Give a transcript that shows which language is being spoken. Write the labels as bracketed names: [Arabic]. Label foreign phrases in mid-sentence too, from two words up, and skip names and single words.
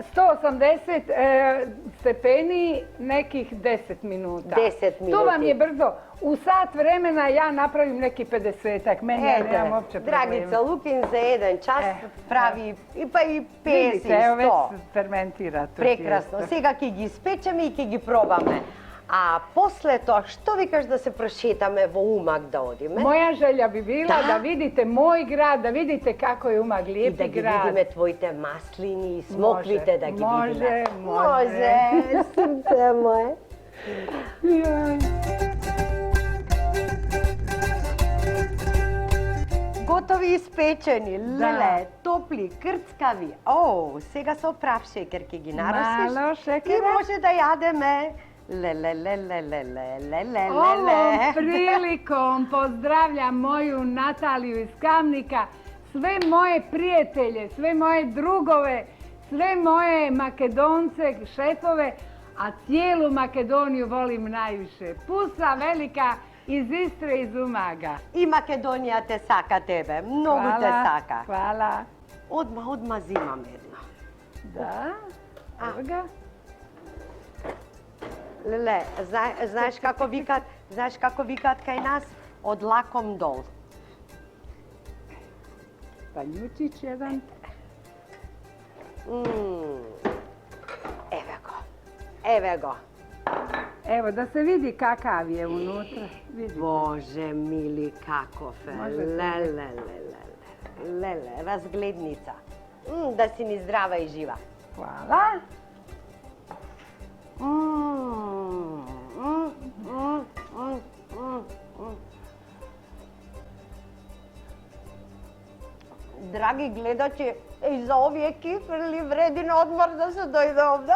[Croatian] 180 stepeni, nekih 10 minuta. 10 To vam minuti. je brzo. U sat vremena ja napravim neki 50-ak. Meni ja nemam uopće problema. Dragica Lukin za jedan čas pravi pa i 50 Vidite, evo već 100. fermentira to [Macedonian] Прекрасно. [Croatian] tijesto. [Macedonian] Сега ќе ги испечеме и ќе ги пробаме. А после тоа, што викаш да се прошетаме во Умаг да одиме? [Croatian] Moja želja bi bila Da. da vidite moj grad, da vidite kako je Umag [Macedonian] И [Croatian] lijepi [Macedonian] да ги [Croatian] grad. [Macedonian] видиме твоите маслини и смоквите да ги видиме. [Croatian] Može. [Macedonian] срце мое. [Croatian] Joj. [Macedonian] Готови испечени, леле, топли, крцкави. О, сега со прав шекер ќе ги наросиш. [Croatian] Malo [Macedonian] И [Croatian] šekera. [Macedonian] може да јадеме. Леле. [Croatian] Ovom prilikom pozdravljam moju Nataliju iz Kamnika, sve moje prijatelje, sve moje drugove, sve moje Makedonce, šefove, a cijelu Makedoniju volim najviše. Pusa velika iz Istre, iz Umaga. [Macedonian] И Македонија те сака тебе, многу те сака. [Croatian] Hvala. [Macedonian] Одма зимам една. [Croatian] Da, evo ga. [Macedonian] Леле, знаеш како викаат кај нас? Од лаком дол. [Croatian] Panjučić jedan. [Macedonian] Еве го. [Croatian] Evo, da se vidi kakav je unutra. Vidite. [Macedonian] Боже мили, каков е. Може се Леле, разгледница. Да си ни здрава и жива. [Croatian] Hvala. [Macedonian] Драги гледачи, и за овие кифрли вреди на одмор да се дојде овде.